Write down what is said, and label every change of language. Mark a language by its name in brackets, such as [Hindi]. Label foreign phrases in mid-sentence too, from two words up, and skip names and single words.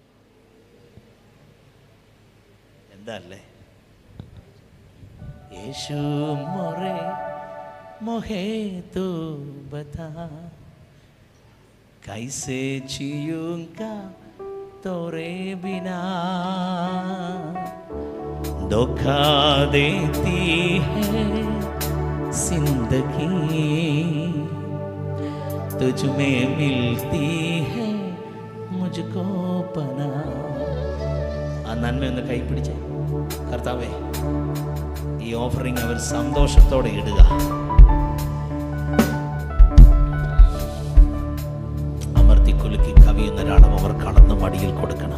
[Malayalam] എന്താ അല്ലേ? [Hindi] येशु मोरे मोहे तू बता कैसे जीयूँगा तोरे बिना धोखा देती है जिंदगी तुझ में मिलती है मुझको पना. [Malayalam] ആ നന്മയൊന്ന് കൈപ്പിടിച്ച് കർത്താവേ, ഈ ഓഫറിങ് അവർ സന്തോഷത്തോടെ ഇടുക. അമർത്തിക്കുലുക്കി കവിയുന്ന ഒരാളും അവർ കടന്ന് മടിയിൽ കൊടുക്കണം.